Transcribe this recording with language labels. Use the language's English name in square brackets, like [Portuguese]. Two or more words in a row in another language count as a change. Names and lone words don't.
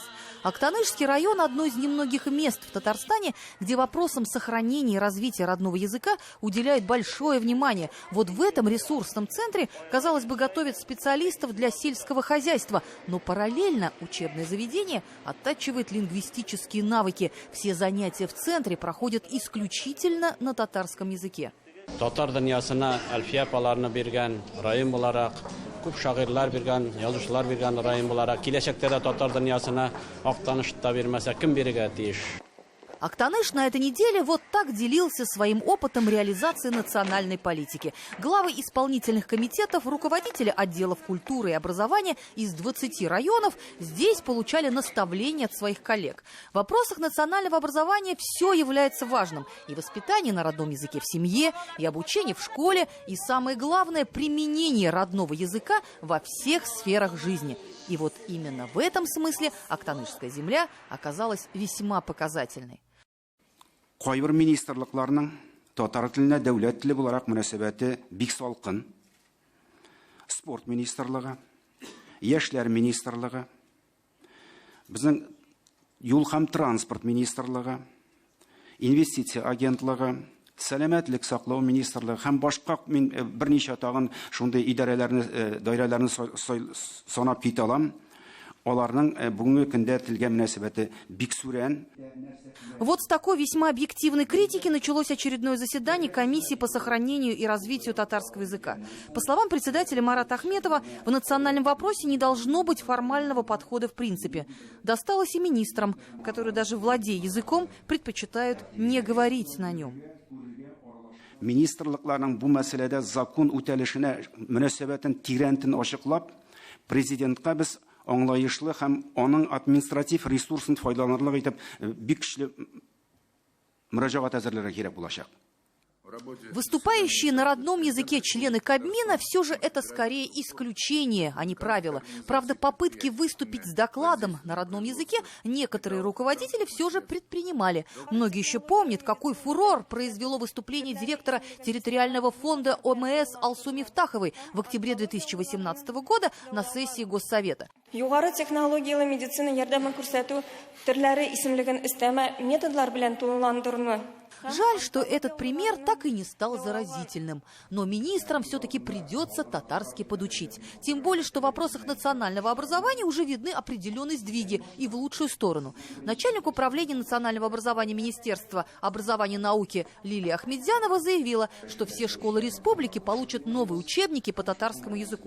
[Russian] Актанышский район – одно из немногих мест в Татарстане, где вопросам сохранения и развития родного языка уделяют большое внимание. Вот в этом ресурсном центре, казалось бы, готовят специалистов для сельского хозяйства, но параллельно учебное заведение оттачивает лингвистические навыки. Все занятия в центре проходят исключительно на татарском языке. [Tatar] Татар дөньясына әлфия апаларны биргән район буларак, күп шагыйрьләр биргән, язучылар биргән район буларак, киләчәктә дә татар дөньясына Актанышта бирмәсә кем бирергә тиеш? [Russian] Актаныш на этой неделе вот так делился своим опытом реализации национальной политики. Главы исполнительных комитетов, руководители отделов культуры и образования из 20 районов здесь получали наставления от своих коллег. В вопросах национального образования все является важным. И воспитание на родном языке в семье, и обучение в школе, и самое главное – применение родного языка во всех сферах жизни. И вот именно в этом смысле Актанышская земля оказалась весьма показательной. [Tatar] Кайбер министрлыкларның татар теленә дәүләт теле буларак мөнәсәбәте бик салкын. Спорт министрлыгы, яшьләр министрлыгы, безнең юл һәм транспорт министрлыгы, инвестиция агентлыгы, сәламәтлек саклау министрлыгы һәм башка берничә тагын шундый идарәләрне, даирәләрне санап китә алам. Аларның бүгенге көндә телгә мөнәсәбәте бик сүрән. [Russian] Вот с такой весьма объективной критики началось очередное заседание комиссии по сохранению и развитию татарского языка. По словам председателя Марата Ахметова, в национальном вопросе не должно быть формального подхода в принципе. Досталось и министрам, которые даже владея языком, предпочитают не говорить на нем. [Tatar] Министрлыкларның бу мәсьәләдә закон үтәлешенә мөнәсәбәтен тирәнтен ачыклап, президентка біз аңлайышлы һәм аның административ ресурсын файдаланырлык итеп бик көчле мөрәҗәгать әзерләргә кирәк булачак. [Russian] Выступающие на родном языке члены Кабмина все же это скорее исключение, а не правило. Правда, попытки выступить с докладом на родном языке некоторые руководители все же предпринимали. Многие еще помнят, какой фурор произвело выступление директора территориального фонда ОМС Алсу Мифтаховой в октябре 2018 года на сессии Госсовета. [Tatar] Югары технологиялы медицина ярдәме күрсәтү төрләре исемлеген өстәмә методлар белән тулыландыруны. [Russian] Жаль, что этот пример так и не стал заразительным. Но министрам все-таки придется татарский подучить. Тем более, что в вопросах национального образования уже видны определенные сдвиги и в лучшую сторону. Начальник управления национального образования Министерства образования и науки Лилия Ахмедзянова заявила, что все школы республики получат новые учебники по татарскому языку.